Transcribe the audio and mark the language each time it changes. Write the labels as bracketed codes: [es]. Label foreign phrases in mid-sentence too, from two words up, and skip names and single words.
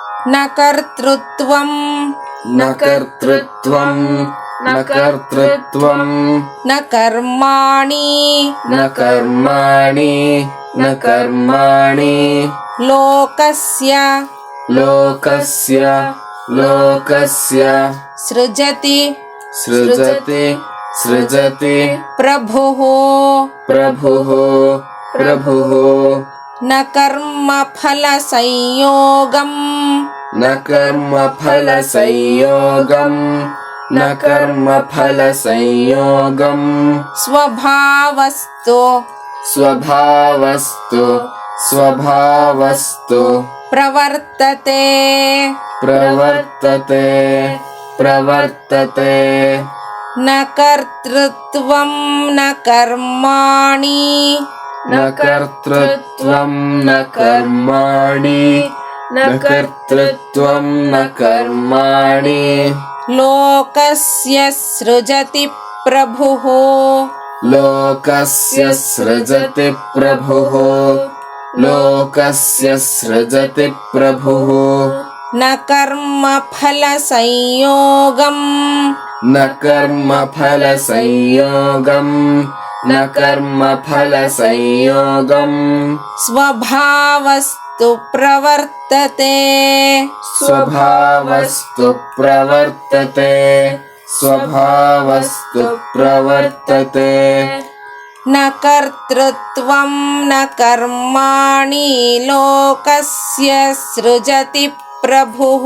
[sa] ನ ಕರ್ತೃತ್ವಂ ನ ಕರ್ತೃತ್ವಂ ನ ಕರ್ತೃತ್ವಂ ನ ಕರ್ಮಾಣಿ ನ ಕರ್ಮಾಣಿ ನ ಕರ್ಮಾಣಿ ಲೋಕಸ್ಯ ಲೋಕಸ್ಯ ಲೋಕಸ್ಯ ಸೃಜತಿ ಸೃಜತಿ ಸೃಜತಿ ಪ್ರಭುಃ ಪ್ರಭುಃ ಪ್ರಭುಃ ನ ಕರ್ಮ ಫಲ ಸಂಯೋಗಂ ನ ಕರ್ಮ ಫಲ ಸಂಯೋಗಂ ನ ಕರ್ಮ ಫಲ ಸಂಯೋಗಂ ಸ್ವಭಾವಸ್ತು ಸ್ವಭಾವಸ್ತು ಸ್ವಭಾವಸ್ತು ಪ್ರವರ್ತತೆ ಪ್ರವರ್ತತೆ ಪ್ರವರ್ತತೆ ನ ಕರ್ತೃತ್ವಂ ನ ಕರ್ಮಾಣಿ ನ ಕರ್ತೃತ್ವಂ ನ ಕರ್ಮಾಣಿ ನ ಕರ್ತೃತ್ವಂ ನ ಕರ್ಮಾಣಿ ಲೋಕಸ್ಯ ಸೃಜತಿ ಪ್ರಭುಃ ಲೋಕಸ್ಯ ಸೃಜತಿ ಪ್ರಭುಃ ಲೋಕಸ್ಯ ಸೃಜತಿ ಪ್ರಭುಃ ನ ಕರ್ಮ ಫಲ ಸಂಯೋಗಂ ನ ಕರ್ಮ ಫಲ ಸಂಯೋಗಂ ನ ಕರ್ಮ ಫಲ ಸಂಯೋಗಂ ಸ್ವಭಾವಸ್ತು ಪ್ರವರ್ತತೆ ಸ್ವಭಾವಸ್ತು ಪ್ರವರ್ತತೆ ಸ್ವಭಾವಸ್ತು ಪ್ರವರ್ತತೆ ನ ಕರ್ತೃತ್ವಂ ನ ಕರ್ಮಾಣಿ ಲೋಕಸ್ಯ ಸೃಜತಿ ಪ್ರಭುಃ